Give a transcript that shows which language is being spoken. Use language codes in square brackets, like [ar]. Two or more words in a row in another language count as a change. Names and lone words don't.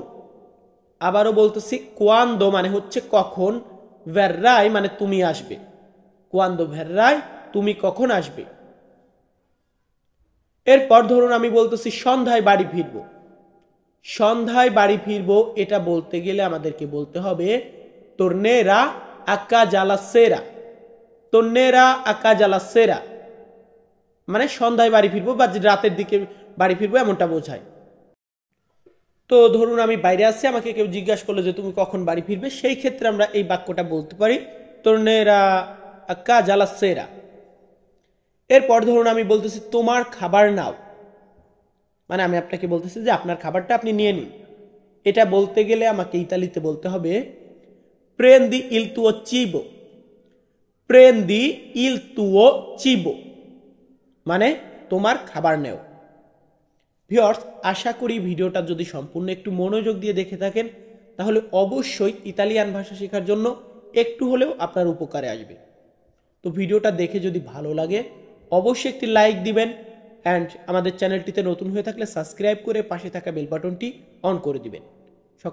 [bn] আবারও বলতেছি, কোয়ান্দো মানে হচ্ছে কখন, ভেররাই মানে তুমি আসবে। [it] quando verrai [bn] তুমি কখন আসবে। এরপর ধরুন আমি বলতেছি সন্ধ্যায় বাড়ি ফিরবো। সন্ধ্যায় বাড়ি ফিরবো এটা বলতে গেলে আমাদেরকে বলতে হবে [it] tornerà a casa la sera। tornerà a casa la sera [bn] মানে সন্ধ্যায় বাড়ি ফিরবো বা রাতের দিকে বাড়ি ফিরবো এমনটা বোঝায়। তো ধরুন আমি বাইরে আসছি, আমাকে কেউ জিজ্ঞাসা করলো যে তুমি কখন বাড়ি ফিরবে, সেই ক্ষেত্রে আমরা এই বাক্যটা বলতে পারি [it] tornerà a casa la sera। [bn] এরপর ধরুন আমি বলতেছি তোমার খাবার নাও, মানে আমি আপনাকে বলতেছি যে আপনার খাবারটা আপনি নিয়ে নিন। এটা বলতে গেলে আমাকে ইতালিতে বলতে হবে [it] prendi il tuo cibo। prendi il tuo cibo [bn] মানে তোমার খাবার নেও। ভিউয়ার্স, আশা করি ভিডিওটা যদি সম্পূর্ণ একটু মনোযোগ দিয়ে দেখে থাকেন তাহলে অবশ্যই ইতালিয়ান ভাষা শেখার জন্য একটু হলেও আপনার উপকারে আসবে। তো ভিডিওটা দেখে যদি ভালো লাগে অবশ্যই একটি লাইক দিবেন অ্যান্ড আমাদের চ্যানেলটিতে নতুন হয়ে থাকলে সাবস্ক্রাইব করে পাশে থাকা [en] bell button [bn] অন করে দিবেন।